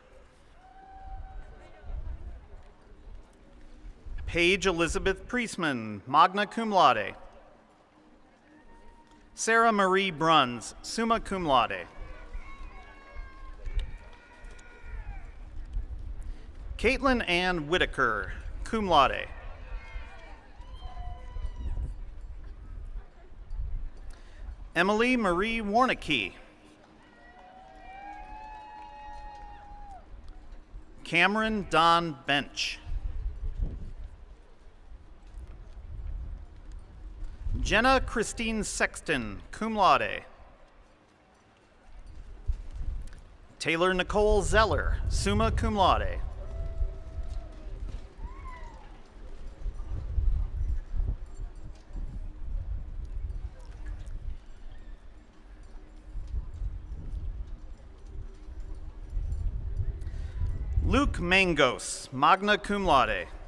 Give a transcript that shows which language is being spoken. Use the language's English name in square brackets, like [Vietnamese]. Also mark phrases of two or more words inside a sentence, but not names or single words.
[English] Paige Elizabeth Priestman, [Latin] magna cum laude. [English] Sarah Marie Bruns, [Latin] summa cum laude. [English] Caitlin Ann Whitaker, [Latin] cum laude. [English] Emily Marie Warnicki. Cameron Don Bench. Jenna Christine Sexton, [Latin] cum laude. [English] Taylor Nicole Zeller, [Latin] summa cum laude. [English] Luke Mangos, [Latin] magna cum laude.